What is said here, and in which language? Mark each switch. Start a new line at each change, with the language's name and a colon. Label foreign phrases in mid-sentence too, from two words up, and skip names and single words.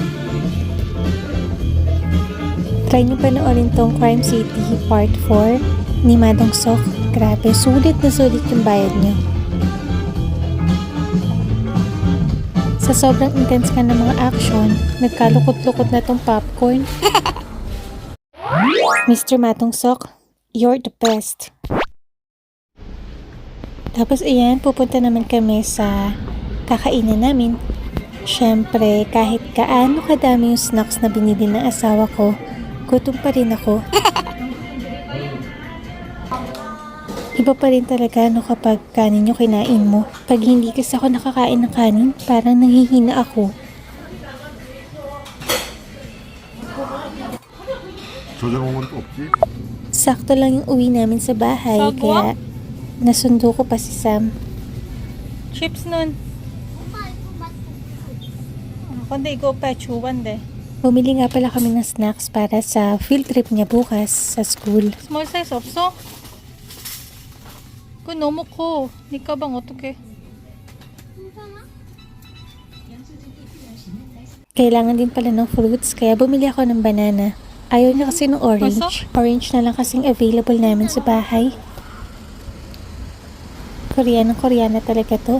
Filipino: Try nyo panoorin tong Crime City Part 4. ni Madong Sok. Grabe, sulit na sulit yung bayad niyo. Sa sobrang intense ka ng mga action, nagkalukot-lukot na tong popcorn. Mr.
English: Madong Sok, you're the best.
Filipino: Tapos ayan, pupunta naman kami sa kakainan namin. Siyempre, kahit gaano kadami yung snacks na binili ng asawa ko, gutom pa rin ako. Iba pa rin talaga kapag kanin yung kinain mo. Pag hindi kasi ako nakakain ng kanin, parang nanghihina ako.
Korean: 저장한 것도 없지?
Filipino: Sakto lang yung uwi namin sa bahay, kaya nasundo ko pa si Sam. Chips nun. Kundi ko pa chuwan Bumili nga pala kami ng snacks para sa
English: field trip
Filipino: niya bukas sa school.
English: Small size
Korean: 없어? 그거 너무 커. 네 가방 어떡해?
Filipino: Kailangan din pala ng fruits, kaya bumili ako ng banana. Ayaw niya kasi ng orange. Orange na lang kasing available namin sa bahay. Koreana talaga to.